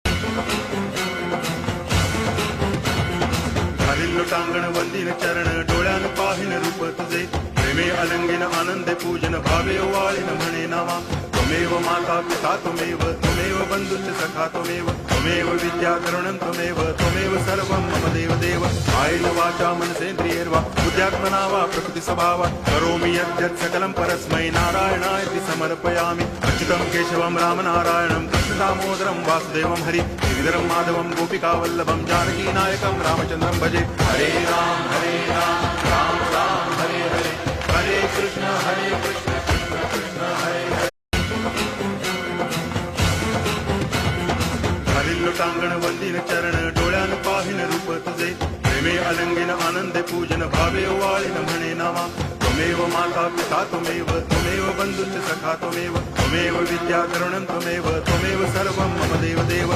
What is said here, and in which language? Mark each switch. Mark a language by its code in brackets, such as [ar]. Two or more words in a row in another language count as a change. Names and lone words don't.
[mr] घालील लोटांगण वंदीन चरण डोळ्यान पाहिन रूप तुझे प्रेमे अलंगिन आनंदे पूजन भावे ओवाळीन म्हणे नावा [sa] त्वमेव माता पिता त्वमेव बंधुश्च सखा त्वमेव विद्या करुणं त्वमेव सर्वं मम देव कायेन वाचा मनसेन्द्रियैर्वा बुद्ध्यात्मना वा प्रकृति स्वभावात् करोमि यद्यत् सकलं परस्मै नारायणायति समर्पयामि अच्युतं केशवं रामनारायणं कृष्ण दामोदरं वासुदेवं हरि गिरिधरं माधवं गोपिकावल्लभं जानकीनायकं रामचन्द्रं भजे हरे राम राम राम हरे हरे हरे कृष्ण कृष्ण कृष्ण हरे हरे [mr] घालील लोटांगण वंदीन चरण डोळ्यान पाहिन रूप तुझे प्रेमे अलंगिन आनंदे पूजन भावे ओवाळीन म्हणे नावा [sa] त्वमेव माता पिता त्वमेव बंधुश्च सखा त्वमेव विद्या करुणं त्वमेव सर्वं मम देव